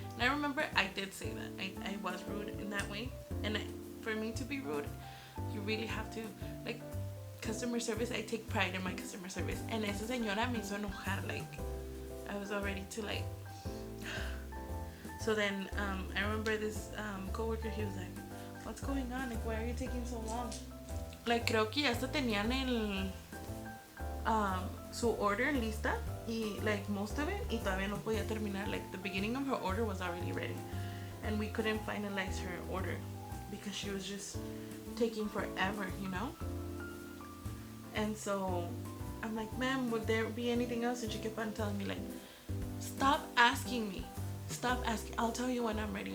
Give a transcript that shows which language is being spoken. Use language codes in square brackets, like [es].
[en] And I remember I did say that I was rude in that way, and for me to be rude, you really have to, like, customer service, I take pride in my customer service, and [es] esa señora me hizo enojar, [en] like I was all ready to like. So then I remember this coworker, he was like, what's going on, like why are you taking so long? [es] Like creo que ya hasta tenían el su order lista, y [en] like most of it, [es] y todavía no podía terminar. [en] Like the beginning of her order was already ready, and we couldn't finalize her order because she was just taking forever, you know. And so I'm like, ma'am, would there be anything else? And she kept on telling me like, stop asking me, stop asking, I'll tell you when I'm ready.